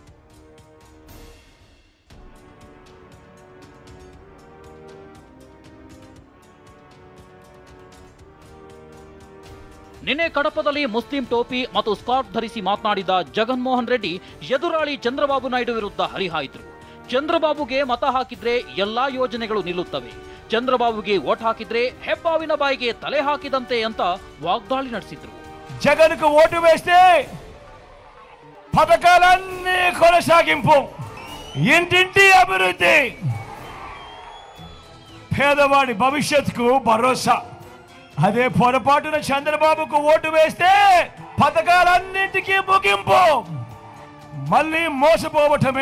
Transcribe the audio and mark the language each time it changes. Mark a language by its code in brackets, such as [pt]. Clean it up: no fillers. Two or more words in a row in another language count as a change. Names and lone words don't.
[kn] ನಿನ್ನೆ ಕಡಪದಲ್ಲಿ ಮುಸ್ಲಿಂ ಟೋಪಿ ಮತ್ತು ಸ್ಕಾರ್ಫ್ ಧರಿಸಿ ಮಾತನಾಡಿದ ಜಗನ್ಮೋಹನ್ ರೆಡ್ಡಿ ಎದುರಾಳಿ ಚಂದ್ರಬಾಬು ನಾಯ್ಡು ವಿರುದ್ಧ ಹರಿಹಾಯ್ದ್ರು. ಚಂದ್ರಬಾಬುಗೆ ಮತ ಹಾಕಿದ್ರೆ ಎಲ್ಲಾ ಯೋಜನೆಗಳು ನಿಲ್ಲುತ್ತವೆ, ಚಂದ್ರಬಾಬುಗೆ ಓಟ್ ಹಾಕಿದ್ರೆ ಹೆಬ್ಬಾವಿನ ಬಾಯಿಗೆ ತಲೆ ಹಾಕಿದಂತೆ ಅಂತ ವಾಗ್ದಾಳಿ ನಡೆಸಿದ್ರು. [te] జగన్కు ఓటు వేస్తే పథకాలన్నీ కొనసాగింపు, ఇంటింటి అభివృద్ధి, పేదవాడి భవిష్యత్తుకు భరోసా. అదే పొరపాటున చంద్రబాబుకు ఓటు వేస్తే పథకాలన్నింటికీ ముగింపు, మళ్ళీ మోసపోవటమే.